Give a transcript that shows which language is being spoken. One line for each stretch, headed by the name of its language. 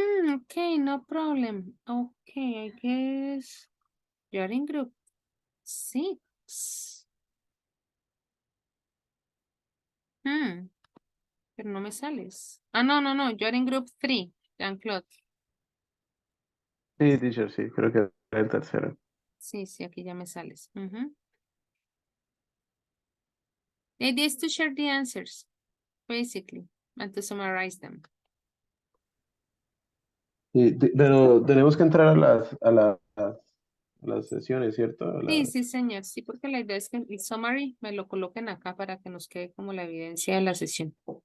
English: Okay, no problem. Okay, I guess you're in group 6.
Spanish: Pero no me sales.
English: No, you're in group 3, Jean-Claude.
Spanish: Sí, teacher, sí, creo que era el tercero. Sí, aquí ya me sales.
English: The idea is to share the answers, basically, and to summarize them.
Spanish: Sí, pero tenemos que entrar a las sesiones, ¿cierto? Sí, señor. Sí, porque la idea es que el summary me lo coloquen acá para que nos quede como la evidencia de la sesión.